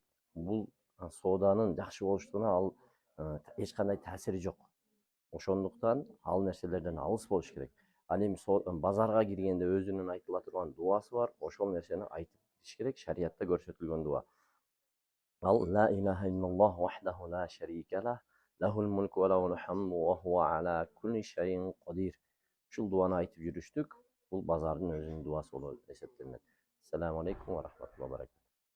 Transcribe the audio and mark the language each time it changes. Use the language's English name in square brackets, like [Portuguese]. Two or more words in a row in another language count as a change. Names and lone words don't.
[Kyrgyz] Бул сооданын жакшы болуштугуна ал эч кандай таасири жок. Ошондуктан ал нерселерден алыс болуш керек. Ал эми базарга киргенде өзүнүн айтыла турган дуасы бар, ошол нерсени айтып кириш керек, шариятта көрсөтүлгөн дуа. [Arabic] لا إله إلا الله وحده لا شريك له له الملك وله الحمد وهو على كل شيء قدير. [Kyrgyz] Ушул дуаны айтып жүрүштүк. Бул базардын өзүнүн дуасы болуп эсептелинет. [Arabic] السلام عليكم ورحمة الله وبركاته.